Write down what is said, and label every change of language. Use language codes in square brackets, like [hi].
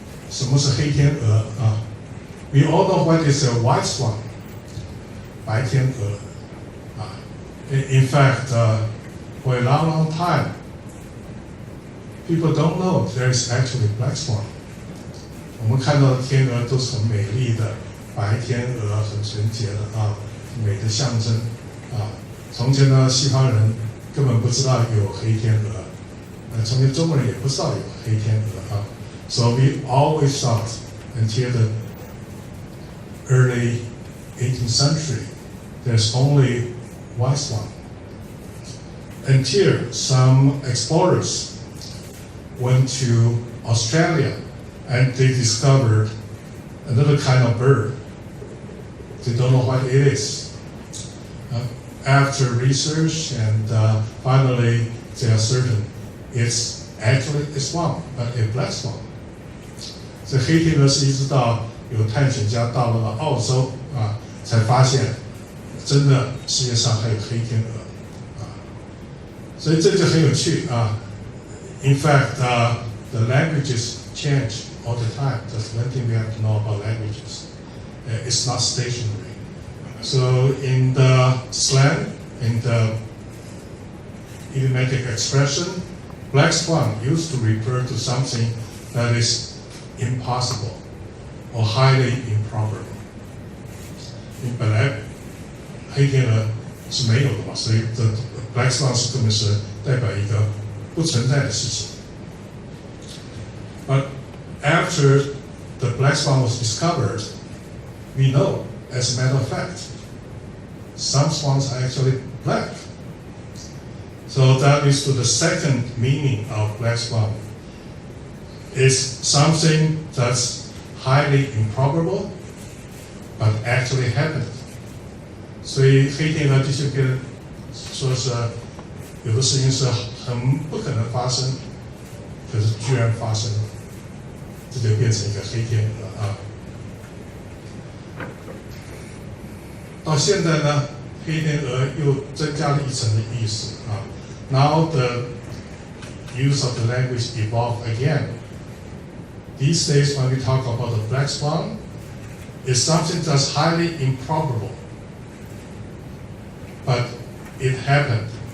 [zh] 什么是黑天鹅? [en] We all know what is a white swan, [zh] 白天鹅. [en] In fact, for a long, long time, people don't know there is actually black swan. [zh] 我们看到的天鹅都是很美丽的白天鹅，很纯洁的美的象征从前呢，西方人根本不知道有黑天鹅，从前中国人也不知道有黑天鹅 [en] So we always thought until the early 18th century, there's only white swan. Until some explorers went to Australia and they discovered another kind of bird. They don't know what it is. After research and finally they are certain it's actually a swan, but a black swan. [zh] 这黑天鹅是一直到有探险家到了澳洲才发现真的世界上还有黑天鹅所以这就很有趣 [en] In fact, the languages change all the time. That's one thing we have to know about languages. It's not stationary. So in the slang, in the idiomatic expression, black swan used to refer to something that is impossible or highly improbable. [zh] 你本来黑天鹅是没有的嘛，所以这 black swan 是根本是代表一个不存在的事情。 [en] But after the black swan was discovered, we know, as a matter of fact, some swans are actually black. So that leads to the second meaning of black swan. It's something that's highly improbable, but actually happened. [zh] 所以黑天鹅的确变成说是有的事情是很不可能发生，可是居然发生了，这就变成一个黑天鹅啊。到现在呢，黑天鹅又增加了一层的意思啊。 [en] Now the use of the language evolved again. These days, when we talk about the black swan, it's something that's highly improbable, but it happened.